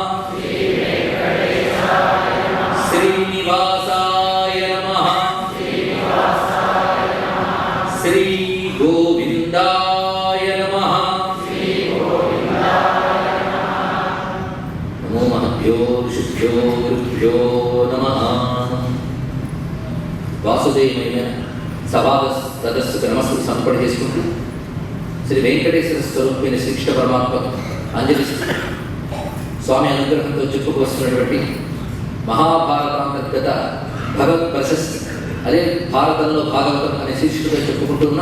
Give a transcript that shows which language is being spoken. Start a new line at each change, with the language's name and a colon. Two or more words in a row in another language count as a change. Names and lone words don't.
Sanskrit: श्रीनिवासाय नमः श्री गोविंदाय नमः नमो महभ्यो ऋषिभ्यो गुरुभ्यो नमः।
Telugu: వాసుదేవమైన సభావ సదస్సుకు నమస్కారం సమర్పణ చేసుకుంటూ శ్రీ వెంకటేశ్వర స్వరూపమైన శ్రీకృష్ణ పరమాత్మ అంజలి స్వామి అనుగ్రహంతో చెప్పుకొస్తున్నటువంటి మహాభారతాంతర్గత భగవత్ ప్రశస్తి అదే భారతంలో భాగవతం అనే శీర్షికతో చెప్పుకుంటున్నాం.